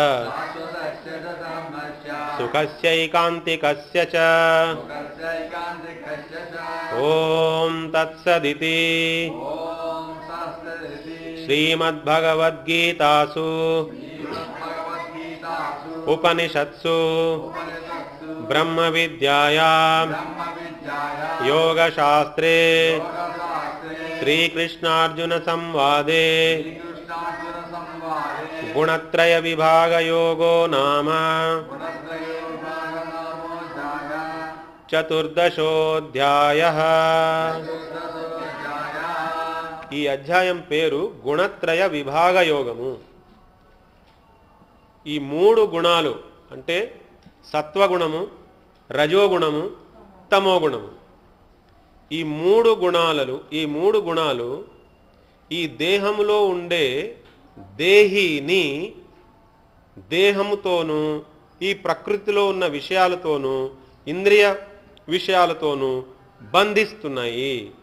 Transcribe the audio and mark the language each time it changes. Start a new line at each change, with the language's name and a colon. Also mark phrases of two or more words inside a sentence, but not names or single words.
Sanskrit: सुखस्यैकान्तिकस्य च ॐ तत्सदिति श्रीमद्भगवद्गीतासु उपनिषत्सु ब्रह्मविद्यायां योगशास्त्रे श्रीकृष्णार्जुनसंवादे गुणत्रयविभागयोगो नाम चतुर्दशोऽध्यायः।
Telugu: ఈ అధ్యాయం పేరు గుణత్రయ విభాగ యోగము. ఈ మూడు గుణాలు అంటే సత్వగుణము, రజోగుణము, తమోగుణము. ఈ మూడు గుణాలు ఈ దేహములో ఉండే దేహిని దేహముతోనూ ఈ ప్రకృతిలో ఉన్న విషయాలతోనూ ఇంద్రియ విషయాలతోనూ బంధిస్తున్నాయి.